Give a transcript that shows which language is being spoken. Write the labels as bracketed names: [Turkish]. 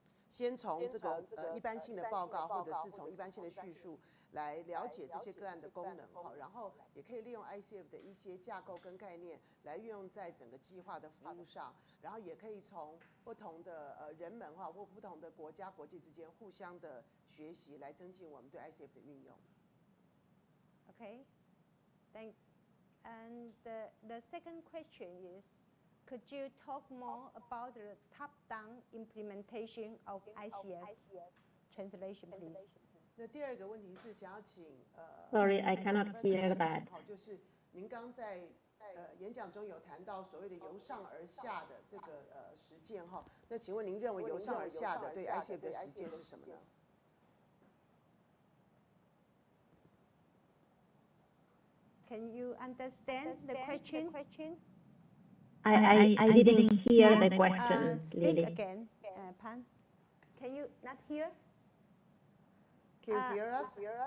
[Chinese] 先从这个一般性的报告，或者是从一般性的叙述来了解这些个案的功能然后也可以利用 ICF 的一些架构跟概念来运用在整个计划的服务上，然后也可以从不同的人们或不同的国家国际之间互相的学习，来增进我们对 ICF 的运用。 [English] Okay, thanks. And the second question is, could you talk more about the top-down implementation of ICF? Translation, please. [Chinese] 那第二个问题是想要请 [English] Sorry, I cannot hear that. [Chinese] 就是您刚在演讲中有谈到所谓的由上而下的这个实践那请问您认为由上而下的对 ICF 的实践是什么呢 [English] Can you understand the question? I didn't hear the question, Speak Lily. again, Pan. Can you not hear? Can you hear us?